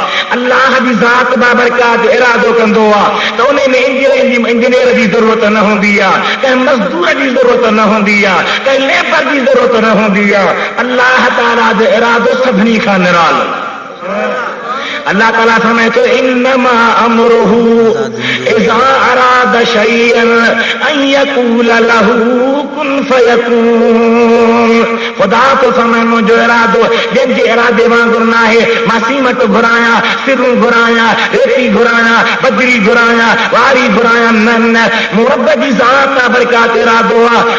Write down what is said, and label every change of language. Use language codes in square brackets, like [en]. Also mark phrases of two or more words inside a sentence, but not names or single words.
[sd] अल्लाह जी ज़ात बाबरकात इरादो कंदो आहे त उन में इंजीनियर जी ज़रूरत न हूंदी आहे, कंहिं मज़दूर जी ज़रूरत न हूंदी आहे, कंहिं लेबर जी ज़रूरत न हूंदी आहे। अल्लाह ताला जो इरादो सभिनी खां निरालो। अल्लाह ताला फरमाए थो [ar] إنما أمره إذا أراد شيئا أن يقول له كن فيكون. [sd] खुदा तो फरमाए मुंहिंजो इरादो जंहिंजे इरादे वांगुरु न आहे। मां सीमट घुरायां, सिरूं घुरायां, रेती घुरायां, बजरी घुरायां, वारी घुरायां, न मूं रब जी ज़ात बरकात इरादो आहे।